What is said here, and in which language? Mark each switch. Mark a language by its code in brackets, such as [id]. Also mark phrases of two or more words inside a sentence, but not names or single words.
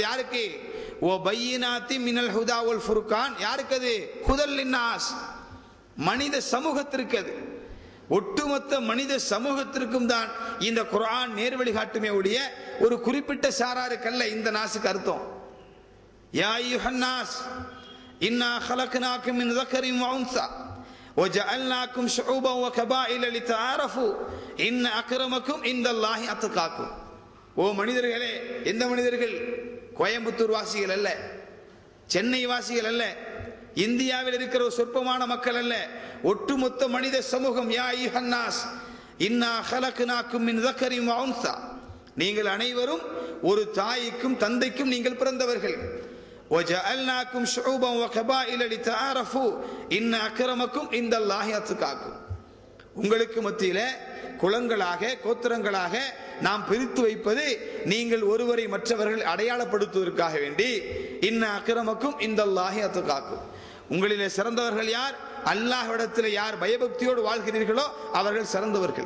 [ta] யாருக்கு? [ar] وبينات من الهدى والفرقان. [ta] யாருக்கு அது? [ar] هدى للناس, [ta] மனித சமூகத்திற்கு. அது ஒட்டுமொத்த மனித சமூகத்திற்கும் தான் இந்த குர்ஆன் நேர்வழி காட்டுமே ஒழிய ஒரு குறிப்பிட்ட சாராருக்கல்ல இந்த நாசுக்கு அர்த்தம். [ar] يا أيها الناس إنا خلقناكم من ذكر وانثى وجعلناكم شعوبا وقبائل لتعارفوا ان اكرمكم عند الله اتقاكم. [ta] ஓ மனிதர்களே, எந்த மனிதர்கள்? கோயம்புத்தூர் வாசிகள் அல்ல, சென்னை வாசிகள் அல்ல, இந்தியாவில் இருக்கிற ஒரு சொற்பமான மக்கள் அல்ல, ஒட்டுமொத்த மனித சமூகம். [ar] يا أيها الناس إنا خلقناكم من ذكر وانثى. [ta] நீங்கள் அனைவரும் ஒரு தாய்க்கும் தந்தைக்கும் நீங்கள் பிறந்தவர்கள். [ar] وجعلناكم شعوبا وقبائل لتعارفوا ان اكرمكم عند الله اتقاكم. [ta] உங்களுக்கு மத்தியில குலங்களாக கோத்திரங்களாக நாம் பிரித்து வைப்பது நீங்கள் ஒருவரை மற்றவர்கள் அடையாளப்படுத்துவதற்காக வேண்டி. [ar] إن أكرمكم عند الله أتقاكم. [ta] உங்களிலே சிறந்தவர்கள் யார்? அல்லாஹ்விடத்தில் யார் பயபக்தியோடு வாழ்கிறீர்களோ அவர்கள் சிறந்தவர்கள்.